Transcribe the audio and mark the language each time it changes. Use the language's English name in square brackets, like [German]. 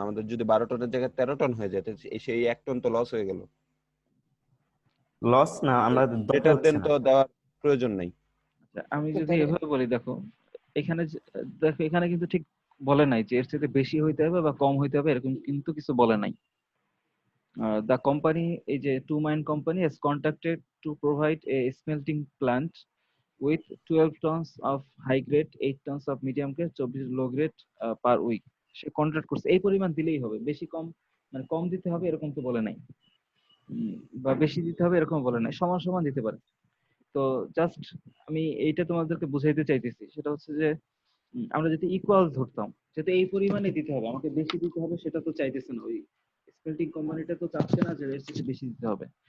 [Bangla] আমাদের যদি 12 টনের জায়গায় 13 টন হয়ে যায় তাহলে সেই 1 টন তো লস হয়ে গেল। লস না, আমরা দরকার [English] greater [Bangla] হচ্ছে [English] দেন [Bangla] না। তো দেওয়ার প্রয়োজন নাই। আচ্ছা, আমি তো যদি তাহলে- এভাবে বলি, দেখো এখানে কিন্তু ঠিক বলে নাই যে এর চেয়ে বেশি হইতে হবে বা কম হইতে হবে, এরকম কিন্তু কিছু বলে নাই। [English] The company, [Bangla] এই যে [English] Two Mine Company has contacted to provide a smelting plant with 12 tons of high grade, 8 tons of medium grade, 24 low grade per week. [Bangla] Say contract করছে, এই পরিমাণ দিলেই হবে, বেশি কম মানে কম দিতে হবে এরকম তো বলে নাই, বা বেশি দিতে হবে এরকম বলে নাই, সমান সমান দিতে পারে। তো জাস্ট আমি এইটা তোমাদেরকে বুঝাইতে চাইতেছি, সেটা হচ্ছে যে আমরা যদি ইকুয়াল ধরতাম, যেটা এই পরিমাণে দিতে হবে, আমাকে বেশি দিতে হবে সেটা তো চাইতেছে না, ওই স্পেল্টিং কোম্পানিটা তো চাচ্ছে না যে এর থেকে বেশি দিতে হবে।